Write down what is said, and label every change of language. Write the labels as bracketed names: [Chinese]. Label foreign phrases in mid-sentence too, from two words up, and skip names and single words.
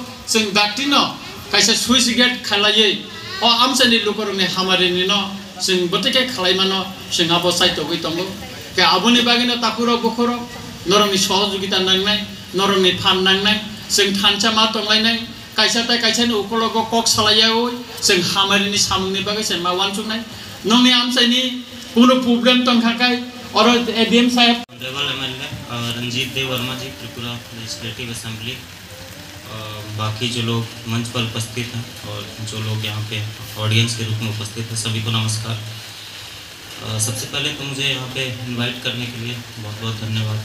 [Kok Borok] chung datino kaisa Swiss gate khalai o amsani lukor ne hamare ni no chung botike khalai mano chung abo chai to goi tongo ke aboni bagino tapuro bokhoro noroni sohojogita nangnai noroni phan nangnai chung thancha ma tonglai nai kaisa ni ukologo kok salayao chung hamari ni samungni bagai sen ma wanchungnai nongni amsani kuno problem tongkhakai [Hindi] और एडीएम साहब [English] honourable MLA [Hindi] रंजीत देव वर्मा जी [English] Tripura Legislative Assembly [Hindi] बाकी जो लोग मंच पर उपस्थित हैं और जो लोग यहाँ पे ऑडियंस के रूप में उपस्थित हैं सभी को नमस्कार। सबसे पहले तो मुझे यहाँ पे इनवाइट करने के लिए बहुत बहुत धन्यवाद।